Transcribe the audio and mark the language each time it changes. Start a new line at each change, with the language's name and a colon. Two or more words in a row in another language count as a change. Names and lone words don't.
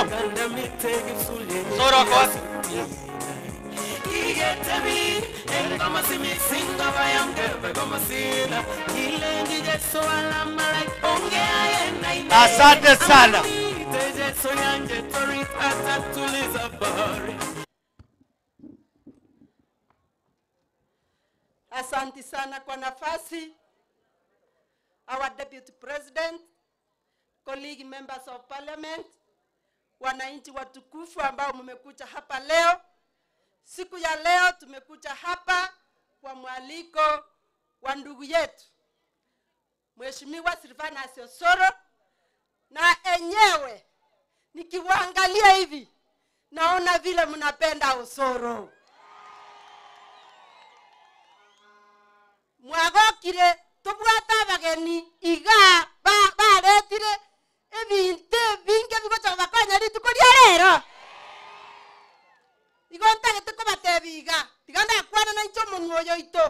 Swahili: Osoro kwa wapi? Asante sana. Asante sana kwa nafasi.
English: Our Deputy President, colleague members of parliament,
Swahili: wananchi watukufu ambao mmekuja hapa leo. Siku ya leo tumekuja hapa kwa mwaliko wa ndugu yetu Mheshimiwa Silvanus Osoro, na enyewe nikiwaangalia hivi naona vile mnapenda Osoro.
Gusii: Mwagokire tubwata bageni iga baretire ebinte binge bigocha bakanya ritukoria rero. Igonta gete ko batebiga tiganda kwana na icho munwoyo ito.